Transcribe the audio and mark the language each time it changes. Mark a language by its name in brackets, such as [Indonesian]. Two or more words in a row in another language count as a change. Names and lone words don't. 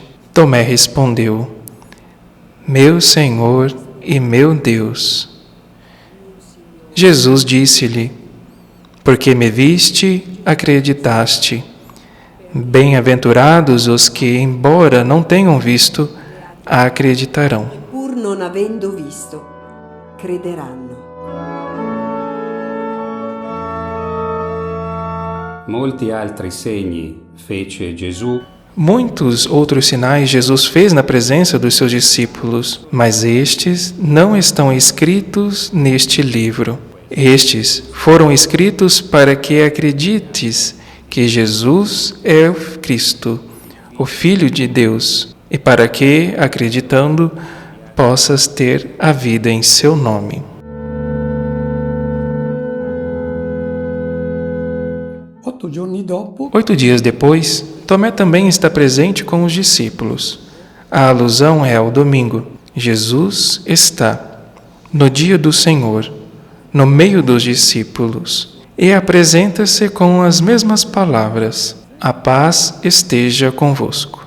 [Portuguese] Tomé respondeu: meu Senhor e meu Deus. Jesus disse-lhe: porque me viste, acreditaste. Bem-aventurados os que, embora não tenham visto, acreditarão. [Italian] pur non avendo visto, crederanno. Molti altri segni fece Gesù, [Portuguese] Muitos outros sinais Jesus fez na presença dos seus discípulos, mas estes não estão escritos neste livro. Estes foram escritos para que acredites que Jesus é o Cristo, o Filho de Deus, e para que, acreditando, possas ter a vida em seu nome. [Italian] Otto giorni dopo, [Portuguese] 8 dias depois, Tomé também está presente com os discípulos. A alusão é ao domingo. Jesus está, no dia do Senhor, no meio dos discípulos, e apresenta-se com as mesmas palavras: a paz esteja convosco.